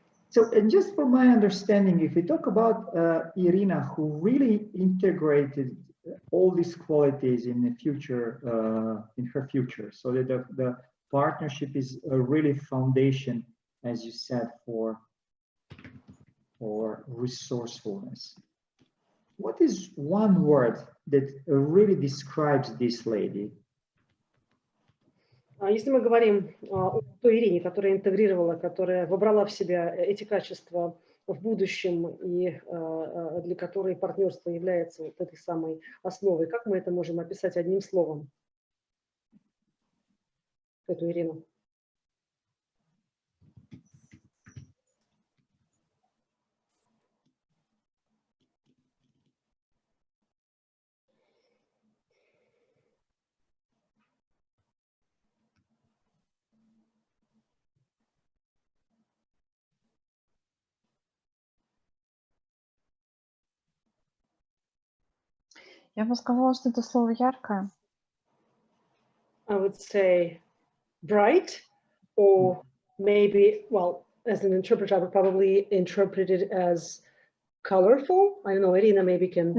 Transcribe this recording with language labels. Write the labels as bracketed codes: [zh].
[en] So, and just for my understanding, if we talk about Irina, who really integrated all these qualities in the future, in her future, so that the partnership is a really foundation, as you said, for resourcefulness. What is one word that really describes this lady? [ru] Если мы говорим о той Ирине, которая интегрировала, которая вобрала в себя эти качества в будущем и для которой партнерство является вот этой самой основой, как мы это можем описать одним словом? Эту Ирину. Я бы сказала, что это слово яркое. [en] I would say bright, or maybe, well, as an interpreter, I would probably interpret it as colorful. I don't know, Irina maybe can.